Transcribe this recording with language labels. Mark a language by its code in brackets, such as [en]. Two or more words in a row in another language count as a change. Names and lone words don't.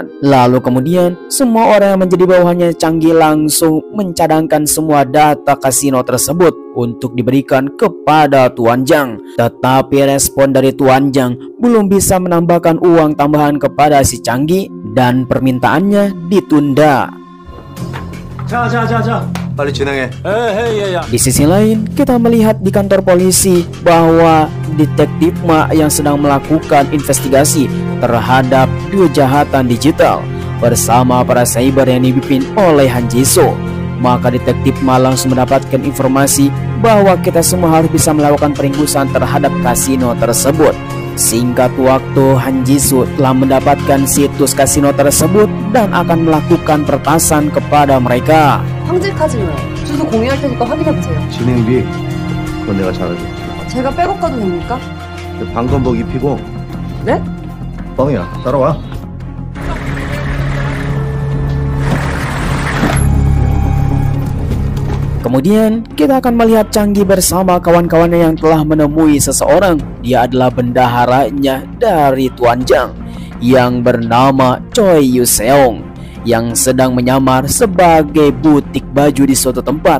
[id] Lalu kemudian semua orang yang menjadi bawahannya Changi langsung mencadangkan semua data kasino tersebut untuk diberikan kepada Tuan Zhang. Tetapi respon dari Tuan Zhang belum bisa menambahkan uang tambahan kepada si Changi dan permintaannya ditunda. [ko] 자, 빨리 진행해. [id] Di sisi lain, kita melihat di kantor polisi bahwa detektif Ma yang sedang melakukan investigasi terhadap kejahatan digital bersama para cyber yang dipimpin oleh Han Jisoo. Maka detektif Ma langsung mendapatkan informasi bahwa kita semua harus bisa melakukan peringkusan terhadap kasino tersebut. Singkat waktu, Han Jisoo telah mendapatkan situs kasino tersebut dan akan melakukan pertasan kepada mereka. [ko] 황제카지노요. 주소 공유할 테니까 확인해보세요. 진행비 그건 내가 잘해줄게. 제가 백업 가도 됩니까? 방검복 입히고. 네? 뻥이야. 따라와. [id] Kemudian kita akan melihat Changi bersama kawan-kawannya yang telah menemui seseorang. Dia adalah bendaharanya dari Tuan Zhang yang bernama Choi Yu-seong yang sedang menyamar sebagai butik baju di suatu tempat.